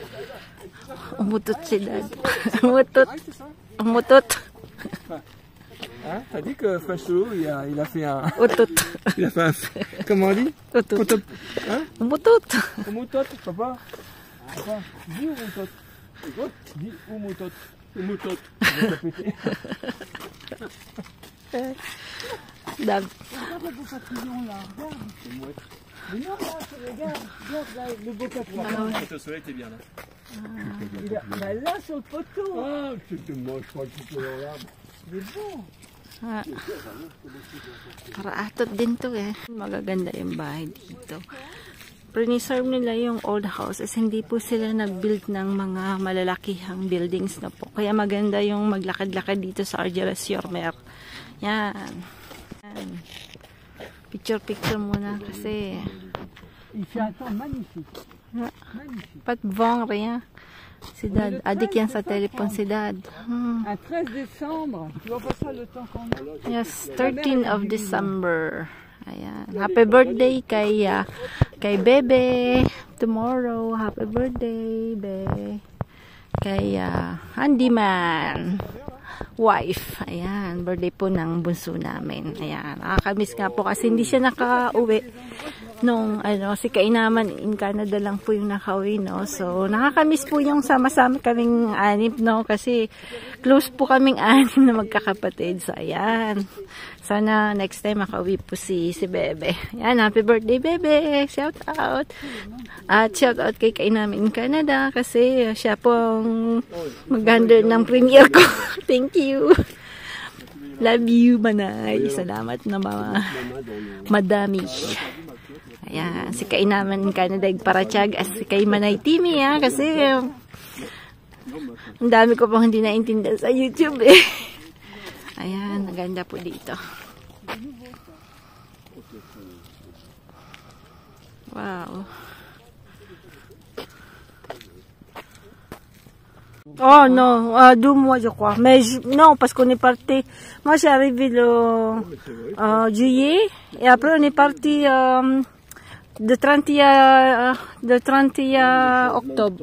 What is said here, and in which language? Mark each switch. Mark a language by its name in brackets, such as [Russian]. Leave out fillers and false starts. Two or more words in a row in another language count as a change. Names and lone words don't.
[Filipino] Umutot si Dad. Umutot. [French] Hein? T'as dit que Facholo, il a fait un... [Filipino] Utot. [French] Il a fait un... Comment on dit? [Filipino] Utot. [French] Potop. Hein? [Filipino] Umutot. [French] Umutot, papa. Papa, dis umutot. Écoute, dis umutot. Umutot. Je vais te péter. Dab. Regarde le beau papillon là, regarde. C'est mouette. Mais non, là, regarde là, le beau papillon. Le soleil, t'es bien là. Bah là sur le poteau. Ah, c'était moche, je crois que c'était dans l'arbre. Il est beau. [Filipino] Ah. Para atot din to eh. Magaganda yung bahay dito. Preserve nila yung [English] old houses. [Filipino] Hindi po sila nag-build ng mga malalakihang buildings na po. Kaya maganda yung maglakad-lakad dito sa Argelès-sur-Mer. Yan. Yan. Picture-picture muna kasi. [French] Il fait un temps magnifique. Magnifique. Pat bon rien. [Filipino] Si Dad. Adik yan sa telepon si Dad. [French] Un 13 décembre. Tu vois pas ça le temps qu'on a? [English] Yes, 13 of December. Ayan. Happy birthday kay Bebe. Tomorrow. Happy birthday, Be. [Filipino] Kay Handyman. Wife. Ayan. Birthday po ng bunso namin. Ayan. Nakakamiss nga po kasi hindi siya nakauwi nung si Kainaman [English] in Canada [Filipino] lang po yung nakauwi, no? So, nakakamiss po yung sama-sama kaming anim, no? Kasi close po kaming anim na magkakapatid. So, ayan. Sana [English] next time [Filipino] makauwi po si Bebe. [English] Ayan, happy birthday, Bebe! Shout out! [Filipino] At [English] shout out [Filipino] kay Kainaman [English] in Canada [Filipino] kasi siya pong mag-handle ng premiere ko. [English] Thank you! Love you, Manay! [Filipino] Salamat na madami. Ayan, si Kainaman [English] in Canada [Filipino] Parachag as si kay Manay Timmy kasi ang dami ko pang hindi naintindihan sa YouTube eh. Ayan, maganda po dito. Wow. [French] Oh non, 2 mois je crois. Mais non, parce qu'on est parti. Moi j'ai arrivé le juillet et après on est parti le 31 octobre.